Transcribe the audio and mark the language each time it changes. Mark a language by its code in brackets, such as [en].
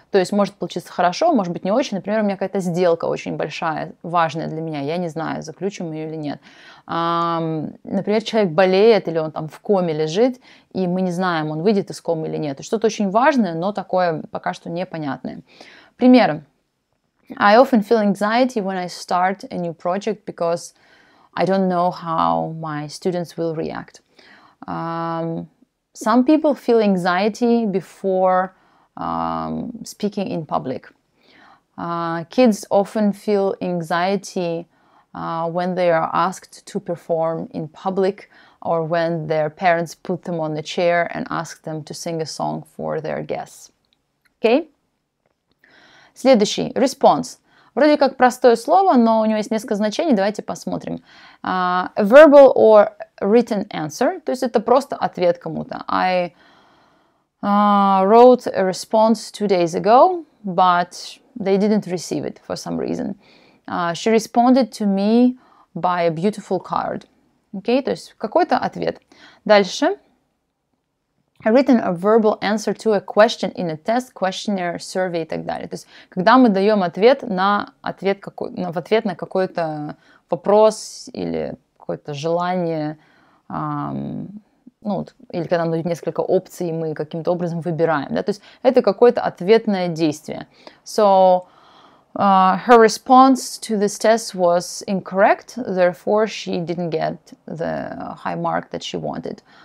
[ru] То есть может получиться хорошо, может быть не очень. Например, у меня какая-то сделка очень большая, важная для меня. Я не знаю, заключим ее или нет. Например, человек болеет или он там в коме лежит, и мы не знаем, он выйдет из комы или нет. Что-то очень важное, но такое пока что непонятное. Примеры. [en] I often feel anxiety when I start a new project because I don't know how my students will react. Some people feel anxiety before speaking in public. Kids often feel anxiety when they are asked to perform in public or when their parents put them on the chair and ask them to sing a song for their guests. [ru] Okay? Следующий. Response. Вроде как простое слово, но у него есть несколько значений. Давайте посмотрим. [en] A verbal or written answer. [ru] То есть это просто ответ кому-то. [en] I wrote a response 2 days ago, but they didn't receive it for some reason. She responded to me by a beautiful card. [ru] Okay? То есть какой-то ответ. Дальше. [en] Written a verbal answer to a question in a test, questionnaire, survey [ru] и так далее. То есть когда мы даем ответ в ответ на какой-то вопрос или какое-то желание, или когда нам дают несколько опций, мы каким-то образом выбираем. Да? То есть это какое-то ответное действие. [en] So, her response to this test was incorrect, therefore she didn't get the high mark that she wanted.